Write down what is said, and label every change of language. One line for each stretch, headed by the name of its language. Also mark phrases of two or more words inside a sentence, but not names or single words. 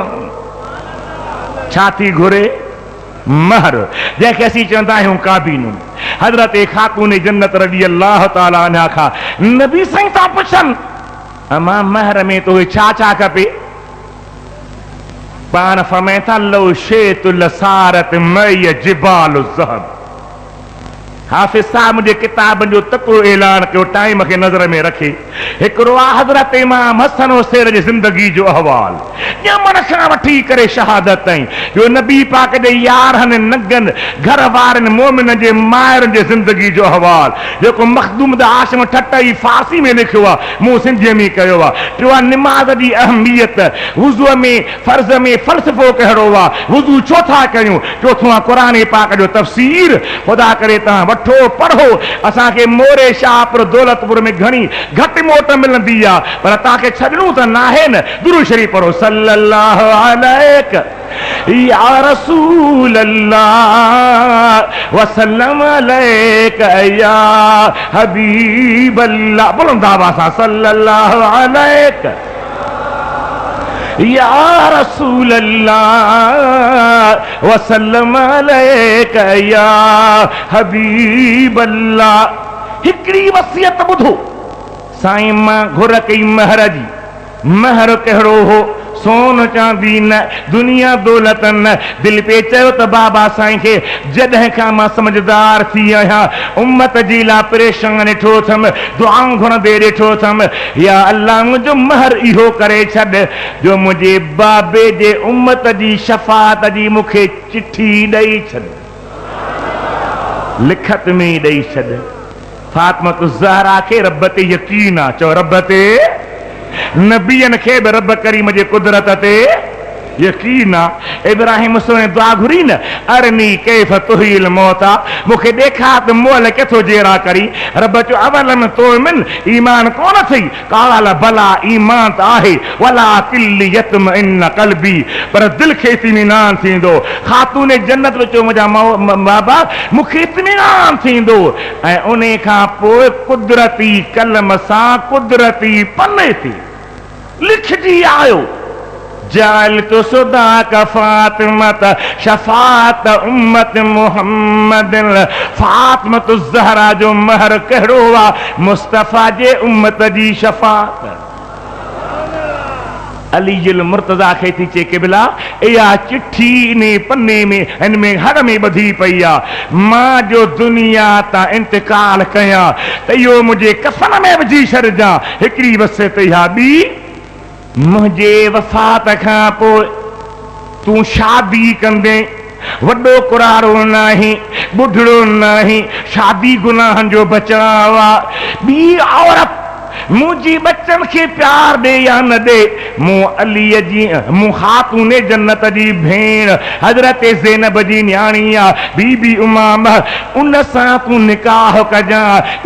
Sindhi: छा थी घुरे? महर, जंहिंखे असीं चवंदा आहियूं काबीनूं। हज़रत खातून जन्नत
Arabic: رضي الله تعالى عنها
Sindhi: खां नबी साईं था पुछनि, अमां महर में तोखे छा छा खपे? पाण फरमाए था,
Arabic: لو شئت لصارت معي جبال ذهب.
Sindhi: हाफ़िज़ साहब मुझे किताब जो तकड़ो ऐलान कयो, टाइम खे नज़र में रखे। हिकिड़ो आहे हज़रत इमाम हसन हुसैन जी ज़िंदगी जो अहवाल, ॼमण खां वठी करे शहादत ताईं, जो नबी पाक जे यारहनि नगनि घर वारनि मोमिन जे मायरनि जे ज़िंदगी जो अहवाल, जेको मखदूम हाशिम ठट्टई फारसी में लिखियो आहे, मूं सिंधीअ में कयो आहे। टियों आहे निमाज़ जी अहमियत, वुज़ूअ में फ़र्ज़ में फ़लसफ़ो कहिड़ो आहे, वुज़ू छो था कयूं। चोथों आहे क़ुरान पाक जो तफ़सीर। ख़ुदा करे तव्हां वठो पढ़ो, असांखे मोरे शाहपुर दौलतपुर में घणी घटि मोट मिलंदी आहे, पर तव्हांखे छॾणो त नाहे न। दुरूद शरीफ़ पढ़ो,
Arabic: صلى الله عليه يا رسول الله وسلم عليك يا حبيب الله.
Sindhi: बुलंद आवाज़ सां
Arabic: صلى الله عليك يا رسول الله وسلم عليك يا حبيب الله.
Sindhi: हिकिड़ी वसियत ॿुधो, साईं मां घुर कई महर जी। महर कहिड़ो हो? सोन चांदी न, दुनिया दौलत न। दिल पे चयो त बाबा साईं खे जॾहिं खां मां समझदार थी आहियां, उम्मत जी लाइ परेशान ॾिठो अथमि, दुआऊं घुरंदे ॾिठो अथमि, या अल्लाह मुंहिंजो महर इहो करे छॾ जो मुंहिंजे बाबे जे उम्मत जी शफ़ाअत जी मूंखे चिठी ॾेई छॾ, लिखत में ॾेई छॾ। फातिमा ज़हरा खे रब ते यकीन आहे, चओ रब ते। नबियन खे बि रब करीम जे कुदरत ते यकीन आहे। इब्राहिम मुस्लिम दुआ घुरी न,
Arabic: أرني كيف تحيي الموتى,
Sindhi: मूंखे ॾेखार त मोल केथो जेरा करी। रब चयो
Arabic: أولم تؤمن,
Sindhi: ईमान कोन थई? काल भला ईमान त आहे,
Arabic: ولكن ليطمئن قلبي,
Sindhi: पर दिल खे इत्मीनान थींदो। खातून जन्नत में चयो मुंहिंजा बाबा मूंखे इत्मीनान थींदो। ऐं उन खां पोइ कुदरती कलम सां कुदरती पने ते लिखजी आयो,
Arabic: جعلت صداق فاطمة شفاعة أمة محمد.
Sindhi: फातिमा तो ज़हरा जो महर कहिड़ो आहे? मुस्तफ़ा जे उम्मत जी शफात। अली मुर्तज़ा खे थी चए क़िबला, इहा चिठी इन पन्ने में हिन में हर में ॿधी पई आहे, मां जो दुनिया तां इंतकाल कयां त इहो मुंहिंजे कफ़न में विझी छॾिजां। हिकिड़ी वसियत इहा ॿी, मुंहिंजे वफ़ात खां पोइ तूं शादी कंदे, वॾो कुरारो नाही, ॿुढड़ो नाही, शादी गुनाहनि जो बचाव आहे। ॿी औरत मुंहिंजी बच्चन खे प्यार ॾे या न ॾे, मूं अलीअ जी, मूं खातून जन्नत जी भेण हज़रत ज़ैनब जी न्याणी आहे, बीबी उमामा, उन सां तूं निकाह कजां।